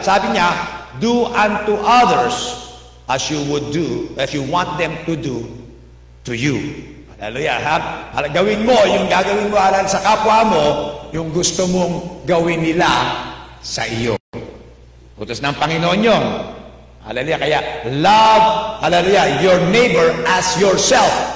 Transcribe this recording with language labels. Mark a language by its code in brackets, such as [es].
[tl] Sabi niya, [en] do unto others as you would do, as you want them to do to you. Hallelujah. [tl] Gawin mo, yung gagawin mo sa kapwa mo, yung gusto mong gawin nila sa iyo. Utos ng Panginoon yun. Hallelujah. Kaya, [en] love, hallelujah, your neighbor as yourself.